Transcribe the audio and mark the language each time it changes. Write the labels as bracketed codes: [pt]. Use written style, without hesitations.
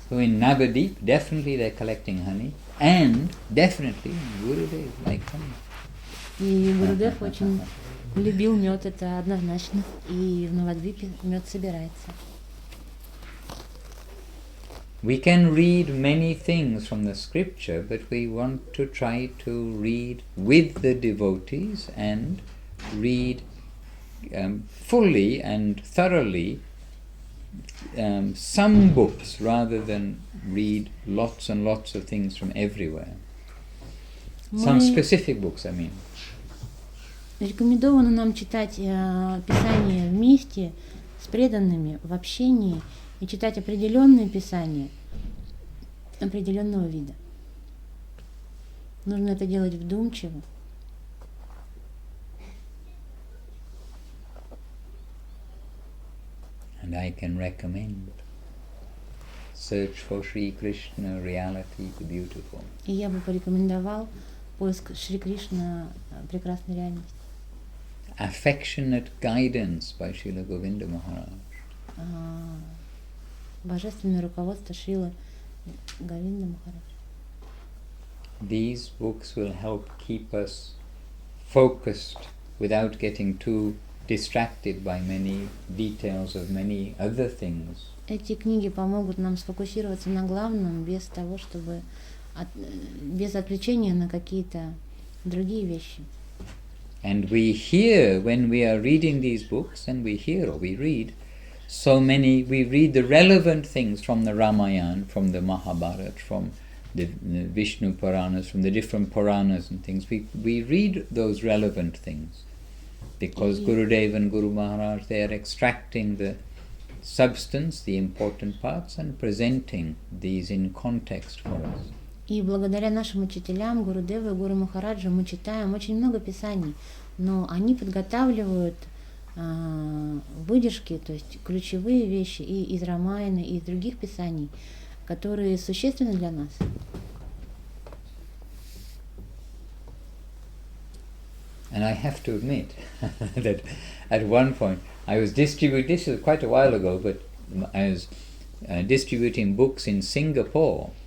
[en] So in Navadip, definitely they're collecting honey, and definitely Gurudev likes honey. [ru] И Гурудев очень любил мед, это однозначно. И в Навадвипе мед собирается. [en] we can read many things from the scripture, but we want to try to read with the devotees and read fully and thoroughly some books rather than read lots and lots of things from everywhere. Some specific books, I mean. [ru] Рекомендовано нам читать Писания вместе с преданными в общении и читать определенные Писания определенного вида. Нужно это делать вдумчиво. [en] And I can recommend search for Sri Krishna, reality, the beautiful. [ru] И я бы порекомендовал поиск Шри Кришна, прекрасной реальности. [en] Affectionate guidance by Srila Govinda Maharaj. [ru] Божественное руководство Шрилы Говинда Махараджа. [en] These books will help keep us focused without getting too distracted by many details of many other things. [ru] Эти книги помогут нам сфокусироваться на главном без того, чтобы без отвлечения на какие-то другие вещи. [en] And we hear when we are reading these books, and we hear or we read so many, we read the relevant things from the Ramayana, from the Mahabharata, from the Vishnu Puranas, from the different Puranas and things. We read those relevant things because Gurudev and Guru Maharaj, they are extracting the substance, the important parts, and presenting these in context for us. [ru] И благодаря нашим учителям, Гурудеву и Гуру Махараджу, мы читаем очень много писаний, но они подготавливают выдержки, то есть ключевые вещи и из Рамаяна, и из других писаний, которые существенны для нас. [en] And I have to admit that at one point I was distributing, this was quite a while ago, but I was distributing books in Singapore.